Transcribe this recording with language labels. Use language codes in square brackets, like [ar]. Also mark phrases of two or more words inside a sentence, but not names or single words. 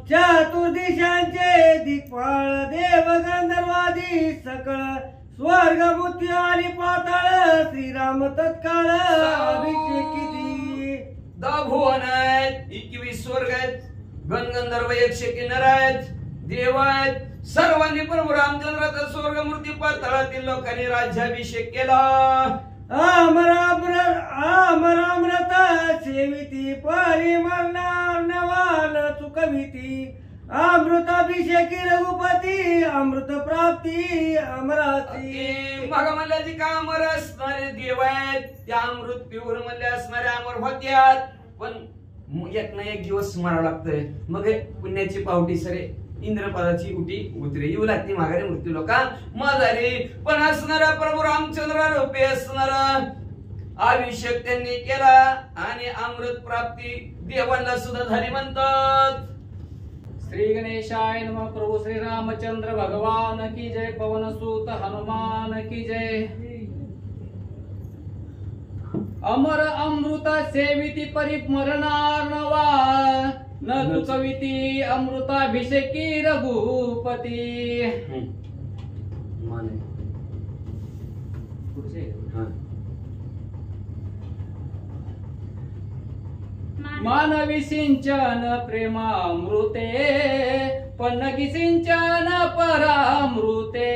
[mr] चतुर्दिशांचे दिग्पाळ देव गंधर्वादी सकळ स्वर्ग मृत्यू आणि पाताळ श्रीराम तत्काळ अभिषेकिती भुवन आहेत 21 स्वर्ग आहेत गणगंधर्व 100 नर आहेत देव आहेत सर्वांनी प्रभू रामचंद्राचा स्वर्गमूर्ती पाताळातील लोकांनी राज्याभिषेक केला अमरामृत सेविती परिमरणार नवान चुकविती अमृताभिषेकी रघुपती अमृत प्राप्ती अमराती मग म्हणलं जी का अमर असणारे देव आहेत त्या अमृत पिऊर मध्ये असणारे अमर होत्यात पण एक ना एक दिवस मरावं लागतंय मग पुण्याची पावटी सरे इंद्रपदाची उटी उतरे येऊ लागते माघारी मृत्यू लोका मजारी पण असणारा प्रभू रामचंद्र रूपे असणारा अभिषेक त्यांनी केला आणि अमृत प्राप्ती देवांना सुद्धा झाली म्हणतात [sa] श्री गणेशाय नमः [hi] प्रभु श्री रामचंद्र भगवान की जय पवन सूत हनुमान की जय [mr] अमर अमृत सेविती परिमरणार नवा न चुकविती अमृताभिषेकी रघुपती मानवी सिंचन प्रेमामृते पन्नगी सिंचन परामृते